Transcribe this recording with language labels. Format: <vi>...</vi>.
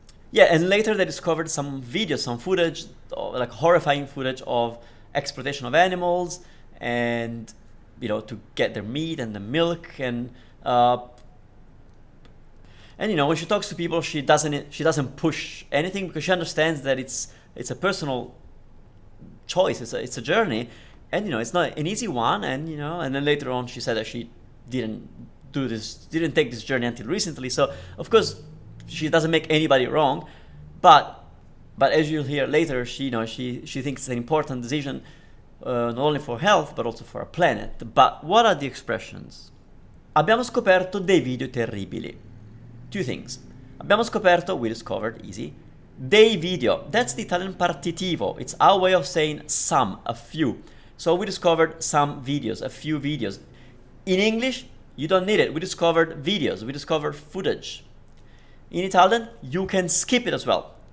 <en>Yeah, and later they discovered some videos, some footage, like horrifying footage of exploitation of animals, and to get their meat and the milk, and when she talks to people, she doesn't push anything because she understands that it's a personal choice, it's a journey, and it's not an easy one, and and then later on she said that she didn't take this journey until recently. So of course she doesn't make anybody wrong, but as you'll hear later, she thinks it's an important decision, not only for health but also for our planet. But what are the expressions?</en> <it>Abbiamo scoperto dei video terribili.</it> <en>Two things.</en> <it>Abbiamo scoperto,</it> <en>we discovered, easy,</en> <it>Dei video,</it> <en>that's the Italian partitivo. It's our way of saying some, a few. So we discovered some videos, a few videos. In English, you don't need it. We discovered videos, we discovered footage. In Italian, you can skip it as well.</en>